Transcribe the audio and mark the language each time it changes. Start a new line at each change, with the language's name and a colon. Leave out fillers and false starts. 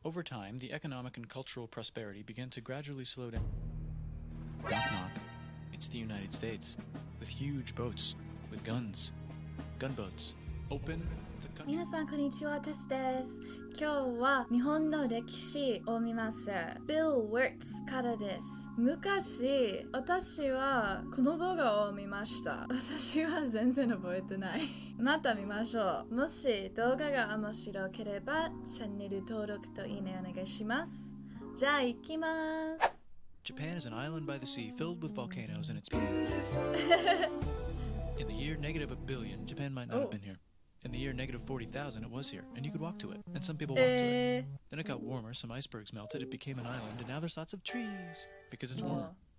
English: Over time, the economic and cultural prosperity began to gradually slow down. Knock knock. It's the United States, with huge boats, with guns. Gunboats. Open the country.
Japanese: 皆さんこんにちは、テスです。今日は日本の歴史を見ます。 Bill Wirtz からです。昔、私はこの動画を見ました。私は全然覚えてない。また見ましょう。もし動画が面白ければ、チャンネル登録といいねお願いします。じゃあ行きます。
English: Japan is an island by the sea filled with volcanoes and it's In the year negative a billion, Japan might not have been here. In the year negative 40,000, it was here, and you could walk to it, and some people walked to it. Then it got warmer, some icebergs melted, it became an island, and now there's lots of trees, because it's warmer.